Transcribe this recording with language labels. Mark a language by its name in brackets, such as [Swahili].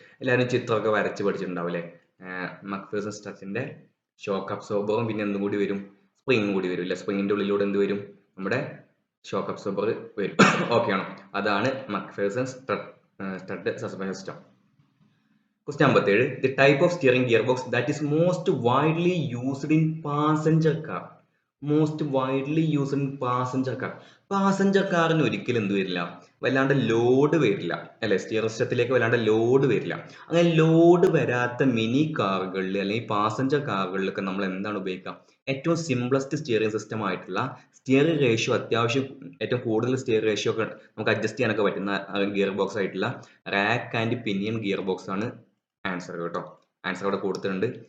[Malayalam] എല്ലാവരും ചിത്രമൊക്കെ വരച്ച് പഠിച്ചിട്ടുണ്ടാവും അല്ലേ? മക്ഫേഴ്സൺ സ്ട്രട്ടിന്റെ ഷോക്ക് അബ്സോർബറും പിന്നെ എന്തും കൂടി വരും, സ്പ്രിങ് കൂടി വരും അല്ലെ. സ്പ്രിങ്ങിന്റെ ഉള്ളിലൂടെ എന്ത് വരും? നമ്മുടെ ഷോക്ക് അബ്സോർബർ വരും. ഓക്കെ ആണോ? അതാണ് McPherson strut suspension system. [English] Question 57 the type of steering gearbox that is most widely used in passenger car. Most widely used in passenger car. [Malayalam] Passenger കാറിന് ഒരിക്കലും എന്ത് വരില്ല, വല്ലാണ്ട് ലോഡ് വരില്ല അല്ലെ. സ്റ്റിയറിംഗ് സിസ്റ്റത്തിലേക്ക് വല്ലാണ്ട് ലോഡ് വരില്ല. അങ്ങനെ ലോഡ് വരാത്ത മിനി കാറുകളിൽ അല്ലെങ്കിൽ പാസഞ്ചർ കാറുകളിലൊക്കെ നമ്മൾ എന്താണ് ഉപയോഗിക്കുക? ഏറ്റവും സിംപ്ലസ്റ്റ് സ്റ്റിയറിംഗ് സിസ്റ്റം ആയിട്ടുള്ള സ്റ്റിയറിംഗ് റേഷ്യോ, അത്യാവശ്യം ഏറ്റവും കൂടുതൽ സ്റ്റിയറിംഗ് റേഷ്യോ ഒക്കെ നമുക്ക് അഡ്ജസ്റ്റ് ചെയ്യാനൊക്കെ പറ്റുന്ന ഗിയർ ബോക്സ് ആയിട്ടുള്ള rack and pinion gear box ആണ് ആൻസർ കേട്ടോ. ആൻസർ അവിടെ കൊടുത്തിട്ടുണ്ട്.